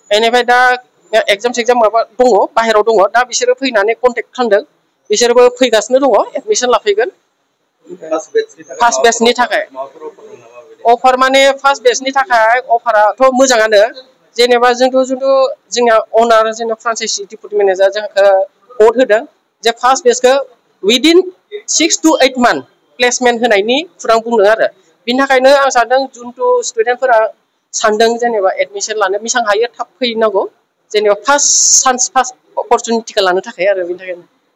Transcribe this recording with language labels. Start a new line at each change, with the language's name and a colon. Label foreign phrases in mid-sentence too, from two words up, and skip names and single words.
Bodo: बेनिफ्राय दा एग्जाम माबा दङ बाहेराव दङ दा बिसोरो फैनानै कन्टेक्ट खालामदों बिसोरबो फैगासिनो दङ एडमिशन लाफैगोन फार्स्ट बेचनि थाखाय अफार माने फार्स्ट बेचनि थाखाय अफाराथ' मोजाङानो जेनेबा जोंनिया अनार जोंना
English: franchise deputy manager
Bodo: जोंखौ कड होदों जे
English: first batch within 6 to 8 month placement
Bodo: होनायनि खुरां बुंदों आरो बिनि थाखायनो आं सानदों जिथु स्टुडेन्टफोरा सानदों जेनेबा एडमिशन लानो बेसेबां हायो थाब फैनांगौ जेनेबा
English: first chance first opportunity
Bodo: लानो थाखाय आरो बिनि थाखायनो